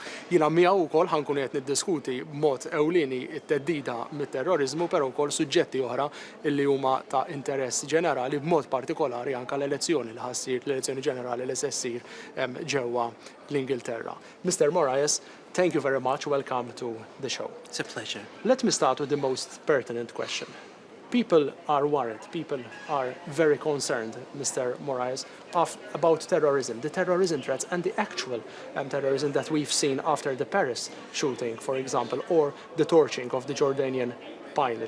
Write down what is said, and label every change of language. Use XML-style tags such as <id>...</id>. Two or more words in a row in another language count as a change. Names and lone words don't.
<mt>Jiena miegħu wkoll ħankun qed niddiskuti b'mod ewlieni t-teddida mit-terrorizmu però wkoll suġġetti oħra li huma ta' interess ġenerali b'mod partikolari anke l-elezzjoni li l-elezzjoni ġenerali li se ssir ġewwa l-Ingilterra.</mt> <en>Mr. Moraes, thank you very much. Welcome to the show. It's a pleasure. Let me start with the most pertinent question. People are worried, people are very concerned, Mr. Moraes, about terrorism, the terrorism threats and the actual terrorism that we've seen after the Paris shooting, for example, or the torching of the Jordanian pilot.</en>